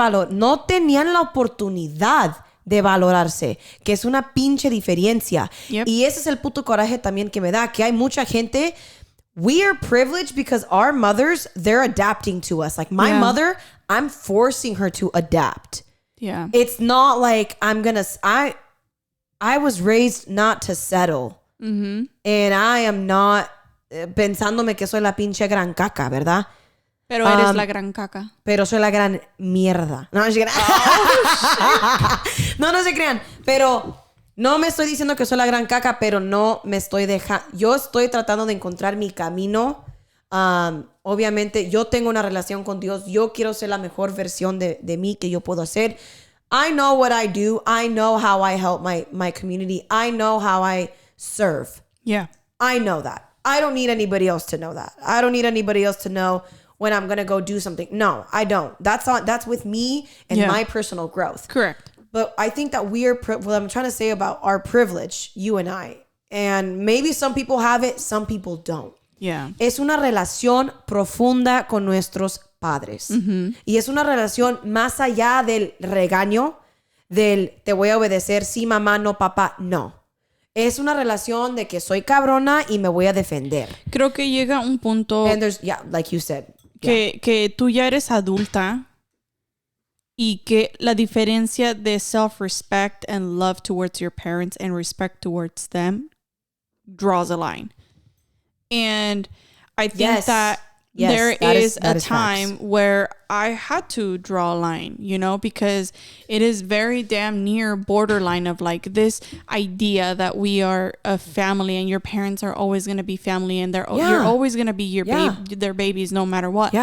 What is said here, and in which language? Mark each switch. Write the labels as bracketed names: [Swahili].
[Spanish] No tenían la oportunidad de valorarse, que es una pinche diferencia. [English] Yep. [Spanish] Y ese es el puto coraje también que me da, que hay mucha gente. [English] We are privileged because our mothers, they're adapting to us. Like my mother, I'm forcing her to adapt. Yeah. It's not like I was raised not to settle. Mm-hmm. And I am not [Spanish] pensándome que soy la pinche gran caca, ¿verdad? Pero eres la gran caca. Pero soy la gran mierda. No se crean. No se crean. Pero no me estoy diciendo que soy la gran caca, pero no me estoy dejando. Yo estoy tratando de encontrar mi camino. Obviamente, yo tengo una relación con Dios. Yo quiero ser la mejor versión de mí que yo puedo hacer. [English] I know what I do. I know how I help my community. I know how I serve. Yeah. I know that. I don't need anybody else to know that. I don't need anybody else to know when I'm going to go do something. No, I don't. That's with me and my personal growth. Correct. But I think that what I'm trying to say about our privilege, you and I, and maybe some people have it, some people don't. Yeah. [Spanish] Es una relación profunda con nuestros padres. Mm-hmm. Y es una relación más allá del regaño, del te voy a obedecer, sí mamá, no papá, no. Es una relación de que soy cabrona y me voy a defender. Creo que llega un punto... [English] And there's, like you said. [Spanish] Que tú ya eres adulta y que la diferencia de [English] self-respect and love towards your parents and respect towards them draws a line. And I think that there is a time where I had to draw a line, because it is very damn near borderline of like this idea that we are a family and your parents are always going to be family and you're always going to be their babies no matter what.